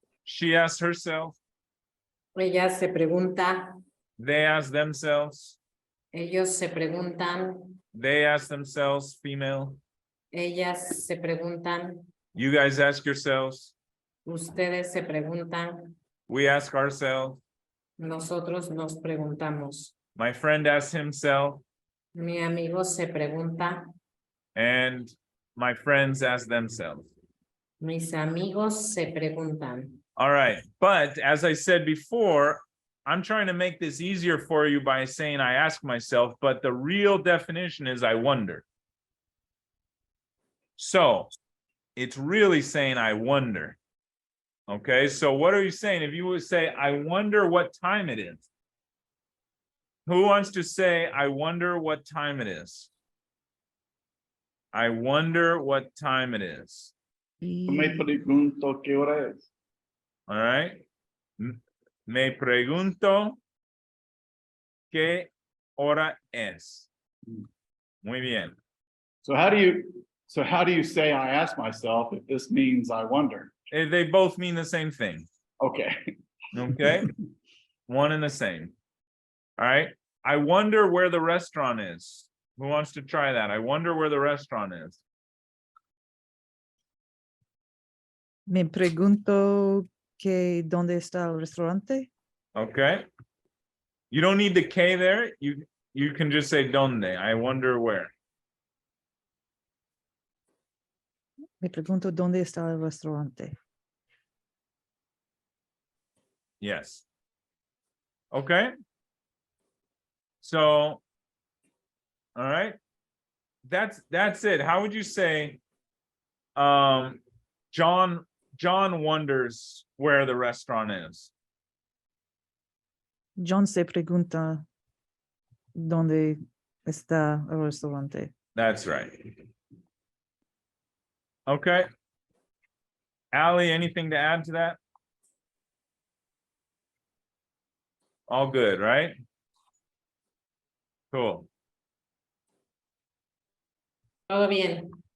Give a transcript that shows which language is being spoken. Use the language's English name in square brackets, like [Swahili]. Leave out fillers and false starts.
[English] She asks herself. [Spanish] ella se pregunta, [English] They ask themselves. [Spanish] ellos se preguntan, [English] They ask themselves, female. [Spanish] ellas se preguntan, [English] You guys ask yourselves. [Spanish] ustedes se preguntan, [English] We ask ourselves. [Spanish] nosotros nos preguntamos. [English] My friend asks himself. [Spanish] Mi amigo se pregunta, [English] And my friends ask themselves. [Spanish] mis amigos se preguntan. [English] All right. But as I said before, I'm trying to make this easier for you by saying I ask myself, but the real definition is I wonder. So it's really saying I wonder. Okay, so what are you saying? If you would say, I wonder what time it is. Who wants to say, I wonder what time it is? I wonder what time it is. [Spanish] Me pregunto qué hora es. [English] All right. [Spanish] Me pregunto qué hora es. Muy bien. [English] So how do you say I ask myself if this means I wonder? They both mean the same thing. Okay. Okay. One and the same. All right. I wonder where the restaurant is. Who wants to try that? I wonder where the restaurant is. [Spanish] Me pregunto que dónde está el restaurante. [English] Okay. You don't need the K there. You can just say donde. I wonder where. [Spanish] Me pregunto dónde está el restaurante. [English] Yes. Okay. So, all right. That's it. How would you say John wonders where the restaurant is? [Spanish] John se pregunta dónde está el restaurante. [English] That's right. Okay. Ali, anything to add to that? All good, right? Cool. [Spanish] Todo bien.